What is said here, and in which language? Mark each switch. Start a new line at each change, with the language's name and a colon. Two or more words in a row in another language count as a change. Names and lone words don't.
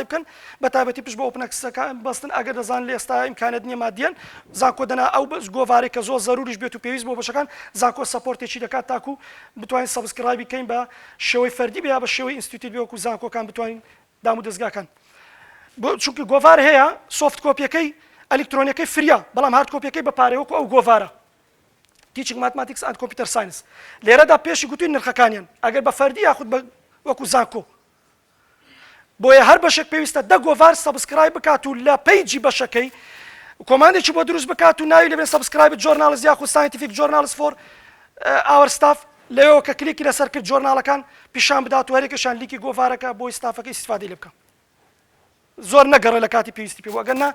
Central Kurdish: بکەن بە تایبەتی پشت بۆ ئۆپنەکسەکان بەستن ئەگەر دەزان لە ئێستا ئیمکانێت نییە مادیەن زانکۆ دەنا ئەو گۆڤارێک کە زۆر زەروریش بێت و پێویست بۆ بەشەکان زانکۆ سەپۆرتێکی دەکات تاکو بتوانین سەبسکرایبی بکەین بە شێوەی فەردی بیا بە شێوەی ئینستیتوت بێ وەکو زانکۆکان بتوانین دام و دەستگاکان چونکە گۆڤار هەیە سۆفت کۆپیەکەی ئەلکترۆنیەکەی فریە بەڵام هارد کۆپیەکەی بە پارەی وەکو ئەو گۆڤارە
English: teaching mathematics and computer science
Central Kurdish: لێرەدا پێشی گوتوین نرخەکانیان ئەگەر بە فەردی یاخود وەکو زانکۆ بۆیە هەر بەشێک پێویستە دە گۆڤار سەبسکرایب بکات و لە پەیجی بەشەکەی کۆماندێکی بۆ دروست بکات و ناوی لەبێن
English: subscribe journals
Central Kurdish: یاخود
English: scientific journals for our staff
Central Kurdish: لەوەوە کە کلیکی لەسەر کرد جۆرناڵەکان پیشان بدات و هەرێکەشان لیکی گۆڤارەکە بۆی ستافەکەی استیفادەی لێ بکە زۆر نەگەڕێ لە کاتی پێویستی پێ ئەگەرنا